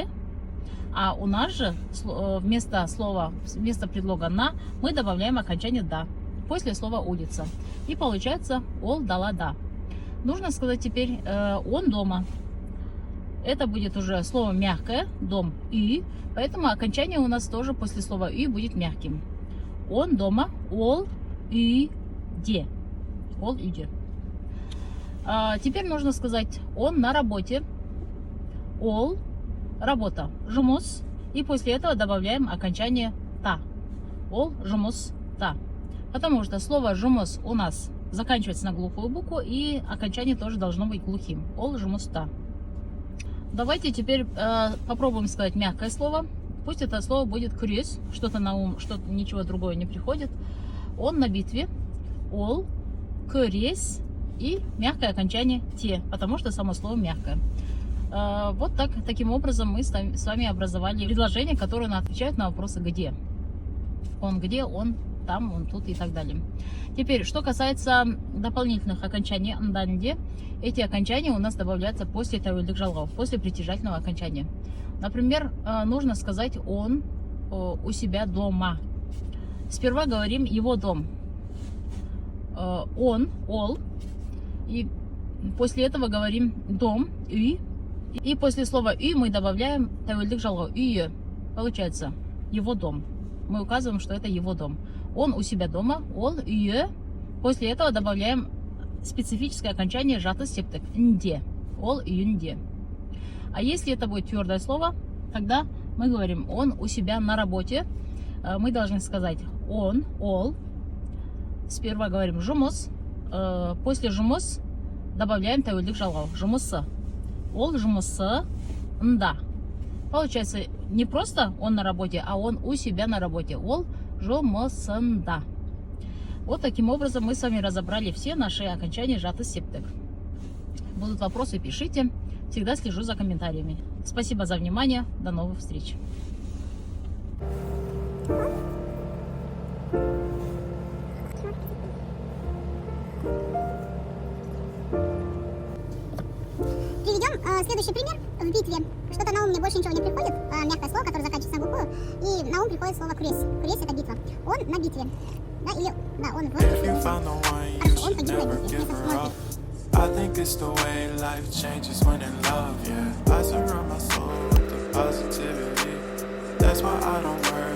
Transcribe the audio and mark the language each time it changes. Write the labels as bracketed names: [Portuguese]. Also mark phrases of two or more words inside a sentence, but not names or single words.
[Russian] А у нас же вместо предлога на мы добавляем окончание да после слова улица. [Kazakh] И получается ол, дала, да. [Russian] Нужно сказать теперь он дома. Это будет уже слово мягкое, дом, и, поэтому окончание у нас тоже после слова и будет мягким. Он дома, [Kazakh] ол, и, де. Ол, и, де. [Russian] Теперь нужно сказать он на работе. Ол, работа, жұмыс, и после этого добавляем окончание та. [Kazakh] Ол, жұмыс, та. [Russian] Потому что слово жұмыс у нас заканчивается на глухую букву, и окончание тоже должно быть глухим. [Kazakh] Ол, жұмыс, та. [Russian] Давайте теперь попробуем сказать мягкое слово. Пусть это слово будет күрес, что-то на ум, что-то ничего другое не приходит. Он на битве. [Kazakh] Ол, күрес, [Russian] и мягкое окончание те, потому что само слово мягкое. Вот таким образом мы с вами образовали предложения, которые отвечают на вопросы где. Он где, он там, он тут и так далее. Теперь, что касается дополнительных окончаний нданде, эти окончания у нас добавляются после [Kazakh] тәуелдік жалғау, [Russian] после притяжательного окончания. Например, нужно сказать он у себя дома. Сперва говорим его дом. Он, ол, и после этого говорим дом, и после слова «үй» мы добавляем [Kazakh] тәуелдік жалғау, үйі. [Russian] Получается, его дом. Мы указываем, что это его дом. Он у себя дома, [Kazakh] ол, үйі. [Russian] После этого добавляем специфическое окончание [Kazakh] жатыс септік, [Russian] нде. [Kazakh] Ол, үйінде. [Russian] А если это будет твердое слово, тогда мы говорим он у себя на работе. Мы должны сказать он, ол. Сперва говорим жұмыс. После жұмыс добавляем [Kazakh] тәуелдік жалғау, жұмысы. Ол, жұмысы, нда. [Russian] Получается, не просто он на работе, а он у себя на работе. [Kazakh] Ол, жұмысында. [Russian] Вот таким образом мы с вами разобрали все наши окончания [Kazakh] жатыс септік. [Russian] Будут вопросы, пишите. Всегда слежу за комментариями. Спасибо за внимание. До новых встреч. Приведем следующий пример в битве. Что-то на ум мне больше ничего не приходит. Мягкое слово, которое заканчивается на букву. И на ум приходит слово күрес. Күрес — это битва. Он на битве. Да, или да, он в битве. Он погиб на битве. [English] I think it's the way life changes when in love, yeah. I surround my soul with the positivity. That's why I don't